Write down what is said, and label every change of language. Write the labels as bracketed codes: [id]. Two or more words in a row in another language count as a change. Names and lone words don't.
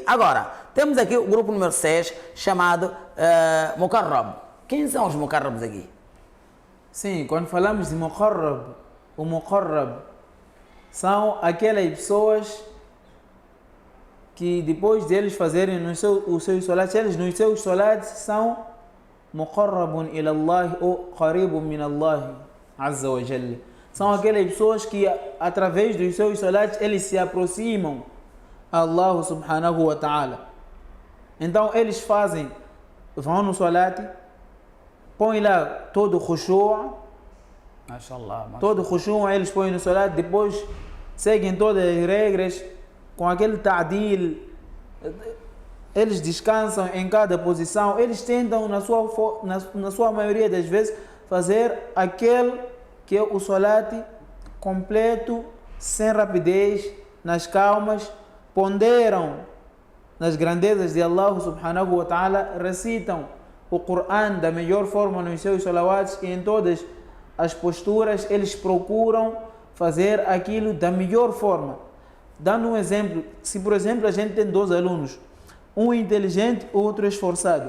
[pt] Agora, temos aqui o grupo número 6, chamado Muqarrab. Quem são os Muqarrabs aqui? Sim, quando falamos de Muqarrab, o Muqarrab são aquelas pessoas que depois deles fazerem os seus salats, eles nos seus salats são [ar] مقربون إلى الله [pt] ou [ar] قريب من الله عز وجل. [pt] São aquelas pessoas que através dos seus salats eles se aproximam a [ar] الله سبحانه وتعالى. [pt] Então eles vão no salat, põem lá todo o khushu', todo o khushu' eles põem no salat, depois seguem todas as regras, com aquele ta'dil, eles descansam em cada posição, eles tentam na sua maioria das vezes fazer aquele que é o salat completo, sem rapidez, nas calmas, ponderam nas grandezas de [ar] الله سبحانه وتعالى, [pt] recitam o Coran da melhor forma nos seus salawats e em todas as posturas eles procuram fazer aquilo da melhor forma. Dando um exemplo, se por exemplo a gente tem dois alunos, um inteligente, outro esforçado.